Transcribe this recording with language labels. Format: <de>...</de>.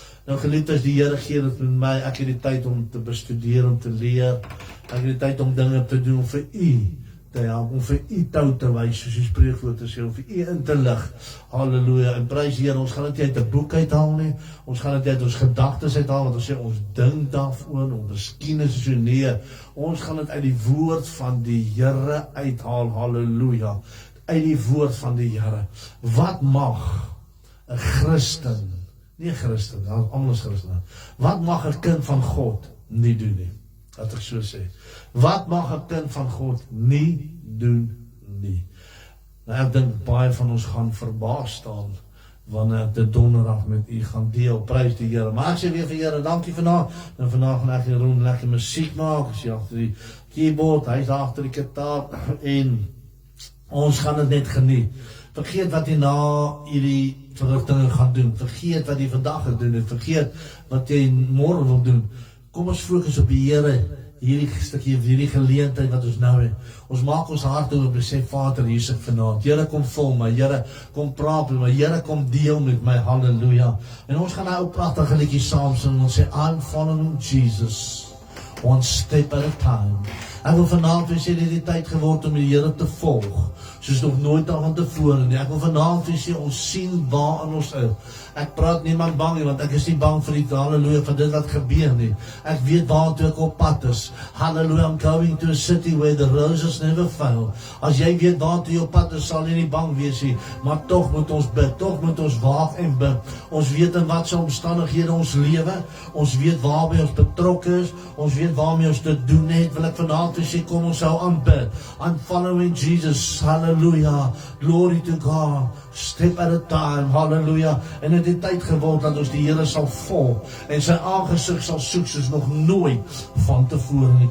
<af>Nou geliefdes, die Here gee dit met my, ek het die tyd om te bestudeer, om te leer, ek het die tyd om dinge te doen, om vir u te help, om vir u tou te wys, soos die spreekwoord te sê, om vir u in te lig, halleluja, en prys Here, ons gaan dit nie uit 'n boek uithaal nie, ons gaan dit uit ons gedagtes uithaal, want ons sê, ons dink daaroor, ons miskien is so nee, ons gaan dit uit die woord van die Here uithaal, halleluja, uit die woord van die Here. Wat mag 'n Christen, nie 'n Christen, almal is Christen, wat mag 'n kind van God nie doen nie? Laat ek so sê. Wat mag 'n kind van God nie doen nie? Nou ek dink baie van ons gaan verbaas staan wanneer ek dit donderdag met u gaan deel. Prys die Here. Maar ek sê weer vir Here, dankie vanaand. En vanaand gaan ek Jeroen lekker musiek maak. Ek sê agter die keyboard, hy's agter die gitaar en ons gaan dit net geniet. Vergeet wat jy na hierdie verrigtinge gaan doen. Vergeet wat jy vandag gedoen het. Vergeet wat jy môre wil doen. Kom ons fokus op die Here, hierdie geleentheid wat ons nou het. Ons maak ons hart oop en sê, Vader, hier is ek vanaand. Here, kom vul my. Here, kom praat met my. Here, kom deel met my. Halleluja. En ons gaan nou 'n pragtige liedjie saam sing en ons sê,</af> <en>I'm following Jesus, one step at a time.</en> <af>Ek wil vanaand vir sê, dit het die tyd geword om die Here te volg, soos nog nooit aan tevore nie. Ek wil vanaand vir sê, ons sien waar in ons is. Ek praat niemand bang nie, want ek is nie bang vir die halleluja van dit wat gebeur nie. Ek weet waartoe ek op pad is.</af> <en>Halleluja, I'm going to a city where the roses never fail.</en> <af>As jy weet waartoe jy op pad is, sal jy nie bang wees nie, maar tog moet ons bid, tog moet ons waak en bid. Ons weet in wat se omstandighede ons lewe, ons weet waarby ons betrokke is, ons weet waarmee ons te doen het. Wil ek vanaand vir sê, kom ons hou aanbid.</af> <en>I'm following Jesus, hallelujah, glory to God, step at a time, hallelujah.</en> <af>En het die tyd geword dat ons die Here sal volg en sy aangesig sal soek soos nog nooit van tevore nie.</af>